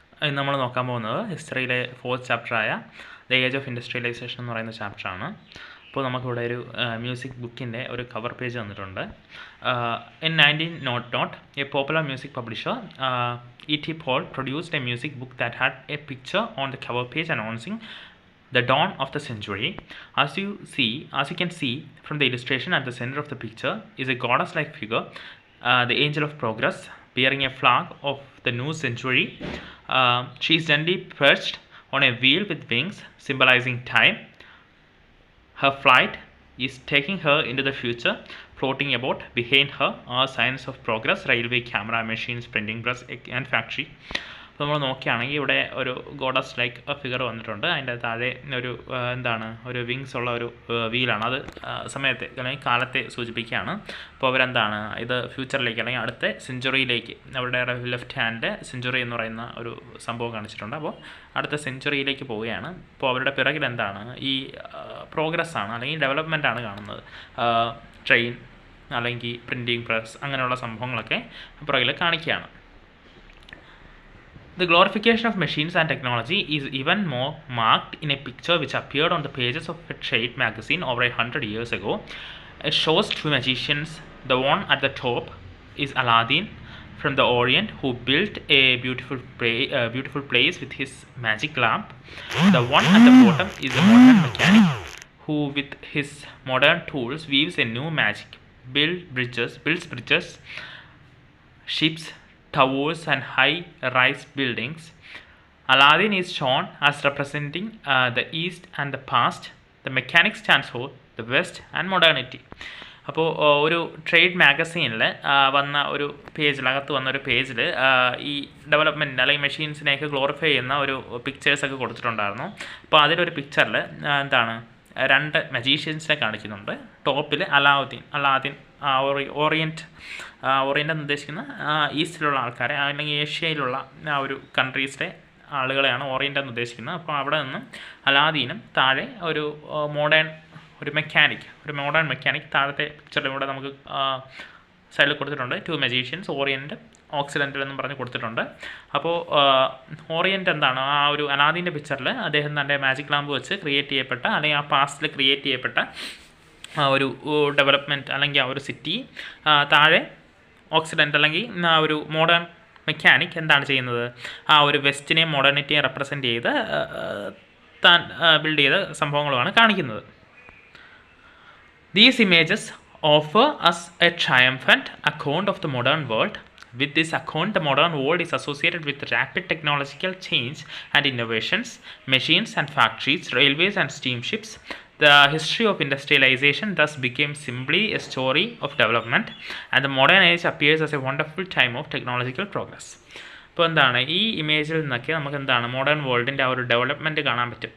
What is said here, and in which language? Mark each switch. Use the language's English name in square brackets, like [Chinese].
[Malayalam] ഇന്ന് നമ്മൾ നോക്കാൻ പോകുന്നത് ഹിസ്റ്ററിയിലെ 4th ചാപ്റ്ററായ the age of industrialisation എന്ന് പറയുന്ന ചാപ്റ്ററാണ്. അപ്പോൾ നമുക്കിവിടെ ഒരു മ്യൂസിക് ബുക്കിൻ്റെ ഒരു കവർ പേജ് തന്നിട്ടുണ്ട്. [English] In 1900 a popular music publisher E.T. Paul produced a music book that had a picture on the cover page announcing the dawn of the century. As you can see from the illustration, at the center of the picture is a goddess-like figure, the angel of progress, bearing a flag of the new century. She is gently perched on a wheel with wings, symbolizing time. Her flight is taking her into the future. Floating about behind her are signs of progress, railway, camera, machines, printing press and factory. [Malayalam] അപ്പോൾ നമ്മൾ നോക്കുകയാണെങ്കിൽ ഇവിടെ ഒരു goddess like figure വന്നിട്ടുണ്ട്. അതിൻ്റെ താഴെ ഒരു wings ഉള്ള ഒരു വീലാണ്. അത് സമയത്തെ അല്ലെങ്കിൽ കാലത്തെ സൂചിപ്പിക്കുകയാണ്. അപ്പോൾ അവരെന്താണ് ഇത് ഫ്യൂച്ചറിലേക്ക് അല്ലെങ്കിൽ അടുത്ത സെഞ്ചുറിയിലേക്ക്, അവരുടെ ലെഫ്റ്റ് ഹാൻഡ് സെഞ്ചുറി എന്ന് പറയുന്ന ഒരു സംഭവം കാണിച്ചിട്ടുണ്ട്. അപ്പോൾ അടുത്ത സെഞ്ചുറിയിലേക്ക് പോവുകയാണ്. അപ്പോൾ അവരുടെ പിറകിൽ എന്താണ് ഈ പ്രോഗ്രസ് ആണ് അല്ലെങ്കിൽ ഡെവലപ്മെൻ്റ് ആണ് കാണുന്നത്. ട്രെയിൻ അല്ലെങ്കിൽ പ്രിൻറ്റിംഗ് പ്രസ് അങ്ങനെയുള്ള സംഭവങ്ങളൊക്കെ പിറകിൽ കാണിക്കുകയാണ്. [English] The glorification of machines and technology is even more marked in a picture which appeared on the pages of a trade magazine over 100 years ago. It shows two magicians. The one at the top is Aladdin from the Orient, who built a beautiful place with his magic lamp. The one at the bottom is a modern mechanic who with his modern tools weaves a new magic, builds bridges, ships, towers and high-rise buildings. Aladdin is shown as representing the East and the past. The mechanic stands for the West and modernity. [Malayalam] അപ്പോൾ ഒരു trade മാഗസീനിൽ വന്ന ഒരു പേജിലകത്ത് വന്ന ഒരു പേജിൽ ഈ development അല്ലെങ്കിൽ മെഷീൻസിനെയൊക്കെ glorify ചെയ്യുന്ന ഒരു പിക്ചേഴ്സൊക്കെ കൊടുത്തിട്ടുണ്ടായിരുന്നു. അപ്പോൾ അതിലൊരു പിക്ചറിൽ രണ്ട് മജീഷ്യൻസിനെ കാണിക്കുന്നുണ്ട്. ടോപ്പിൽ അലാദിൻ ഓറിയൻ്റ് എന്ന് ഉദ്ദേശിക്കുന്ന ഈസ്റ്റിലുള്ള ആൾക്കാരെ അല്ലെങ്കിൽ ഏഷ്യയിലുള്ള ആ ഒരു കൺട്രീസിലെ ആളുകളെയാണ് ഓറിയൻ്റ് എന്ന് ഉദ്ദേശിക്കുന്നത്. അപ്പോൾ അവിടെ നിന്നും അലാദീനും താഴെ ഒരു മോഡേൺ മെക്കാനിക് താഴത്തെ പിക്ചറിലൂടെ നമുക്ക് സൈഡിൽ കൊടുത്തിട്ടുണ്ട്. ടു മജീഷ്യൻസ്, ഓറിയൻ്റ് ഓക്സിഡൻ്റൽ എന്നും പറഞ്ഞ് കൊടുത്തിട്ടുണ്ട്. അപ്പോൾ ഓറിയൻ്റ് എന്താണ് ആ ഒരു അലാദീൻ്റെ പിക്ചറിൽ അദ്ദേഹം തൻ്റെ മാജിക് ലാമ്പ് വെച്ച് ക്രിയേറ്റ് ചെയ്യപ്പെട്ട അല്ലെങ്കിൽ ആ പാസ്റ്റിൽ ക്രിയേറ്റ് ചെയ്യപ്പെട്ട ആ ഒരു ഡെവലപ്മെൻറ്റ് അല്ലെങ്കിൽ ആ ഒരു സിറ്റി. താഴെ ഓക്സിഡൻ്റ് അല്ലെങ്കിൽ ആ ഒരു മോഡേൺ മെക്കാനിക് എന്താണ് ചെയ്യുന്നത്, ആ ഒരു വെസ്റ്റിനെയും മോഡേണിറ്റിയെയും റെപ്രസെൻറ്റ് ചെയ്ത് താൻ ബിൽഡ് ചെയ്ത സംഭവങ്ങളുമാണ് കാണിക്കുന്നത്. [English] These images offer us a triumphant account of the modern world. With this account, the modern world is associated with rapid technological change and innovations, machines and factories, railways and steamships. The history of industrialization thus became simply a story of development, and the modern age appears as a wonderful time of technological progress. [Malayalam] ഇപ്പോൾ എന്താണ് ഈ ഇമേജിൽ നിന്നൊക്കെ നമുക്ക് എന്താണ് modern വേൾഡിൻ്റെ ആ ഒരു development കാണാൻ പറ്റും.